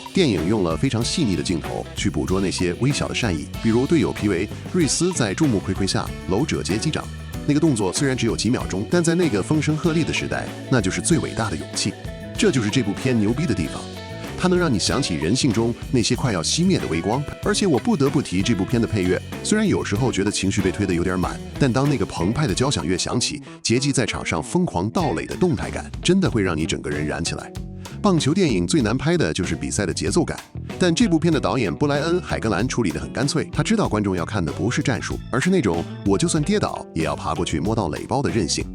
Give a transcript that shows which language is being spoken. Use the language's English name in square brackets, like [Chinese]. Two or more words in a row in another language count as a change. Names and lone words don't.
[Chinese] 電影用了非常細膩的鏡頭去捕捉那些微小的善意，比如隊友皮維·瑞斯在众目睽睽下摟着傑基掌，那個動作雖然只有幾秒鐘，但在那個風声鶴唳的時代，那就是最偉大的勇气。這就是這部片牛逼的地方，它能讓你想起人性中那些快要熄滅的微光。而且我不得不提這部片的配樂，雖然有時候覺得情緒被推得有點滿，但當那個澎湃的交響樂響起，傑基在場上瘋狂盜壘的動態感，真的會讓你整個人燃起來。棒球電影最難拍的就是比賽的節奏感，但這部片的導演布萊恩·海格蘭處理得很乾脆，他知道觀眾要看的不是戰術，而是那種我就算跌倒也要爬過去摸到壘包的韌性。